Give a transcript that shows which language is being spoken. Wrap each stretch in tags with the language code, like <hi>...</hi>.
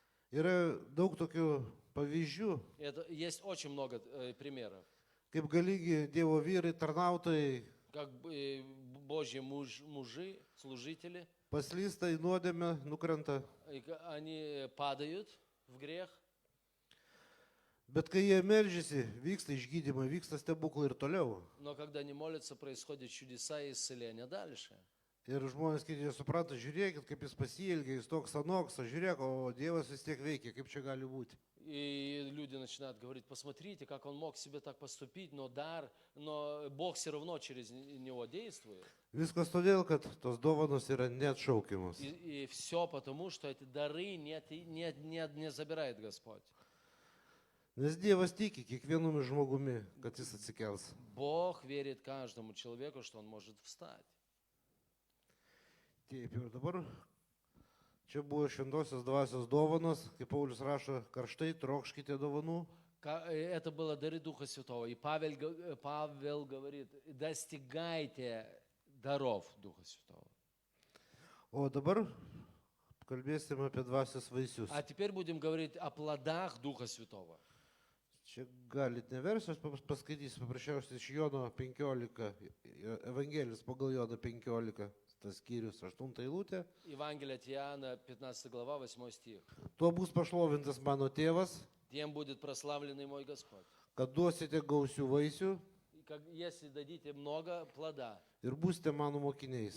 <lt>Yra daug tokių pavyzdžių,</lt> <ru>Есть очень много примеров.</ru> <lt>kaip galingi Dievo vyrai, tarnautojai</lt> <ru>Как Божьи мужи, служители,</ru> <lt>paslysta į nuodėmę, nukrenta.</lt> <ru>они падают в грех,</ru> <lt>Bet kai jie melžiasi, vyksta išgydymai, vyksta stebuklai ir toliau.</lt> <ru>но когда они молятся, происходят чудеса и исцеления дальше.</ru> <lt>Ir žmonės, kai jie supranta, žiūrėkit, kaip jis pasielgia, jis toks anoks, o žiūrėk, o Dievas vis tiek veikia, kaip čia gali būti.</lt> <ru>И люди начинают говорить, посмотрите, как он мог себе так поступить, но Бог все равно через него действует.</ru> <lt>Viskas todėl, kad tos dovanos yra neatšaukiamos.</lt> <ru>И все потому, что эти дары не забирает Господь.</ru> <lt>Nes Dievas tiki kiekvienumi žmogumi, kad jis atsikels.</lt> <ru>Бог верит каждому человеку, что он может встать.</ru> <lt>Taip ir dabar čia buvo šventosios dvasios dovanos, kaip Paulius rašo, karštai trokškite dovanų.</lt> <ru>Это было дары Духа Святого. И Павел говорит, достигайте даров Духа Святого.</ru> <lt>O dabar kalbėsime apie dvasios vaisius.</lt> <ru>А теперь будем говорить о плодах Духа Святого.</ru> <lt>Čia galit neversiu, aš paskaitysiu paprasčiausiai iš Jono 15, Evangelijos pagal Joną 15, tas skyrius 8 eilutė.</lt> <ru>Евангелие от Иоанна, 15 глава, 8 стих.</ru> <lt>Tuo bus pašlovintas mano tėvas,</lt> <ru>Тем будет прославленный мой Господь.</ru> <lt>kad duosite gausių vaisių</lt> <ru>Если дадите много плода</ru> <lt>ir būsite mano mokiniais.</lt>